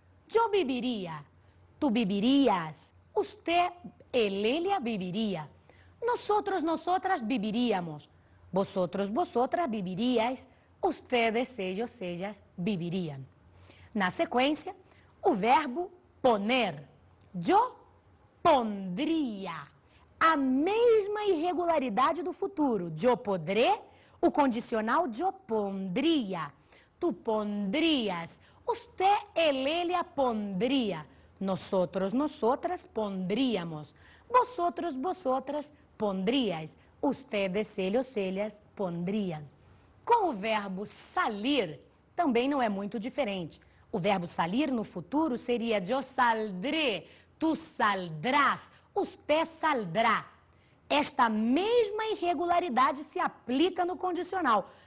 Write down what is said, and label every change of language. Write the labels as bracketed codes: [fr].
[es] Yo viviria, tu vivirías, usted, ella viviria, nosotros, nosotras viviríamos, vosotros, vosotras viviríais, ustedes, ellas vivirían. [pt] Na sequência, o verbo poner. [es] Yo pondria. [pt] A mesma irregularidade do futuro. [es] Yo podré, [pt] o condicional [es] yo pondria. Tu pondrías. Usted, ella pondría. Nosotros, nosotras pondríamos. Vosotros, vosotras pondríais. Ustedes, ellas pondrían. [pt] Com o verbo salir, também não é muito diferente. O verbo salir no futuro seria [es] yo saldré, tu saldrás, usted saldrá. [pt] Esta mesma irregularidade se aplica no condicional.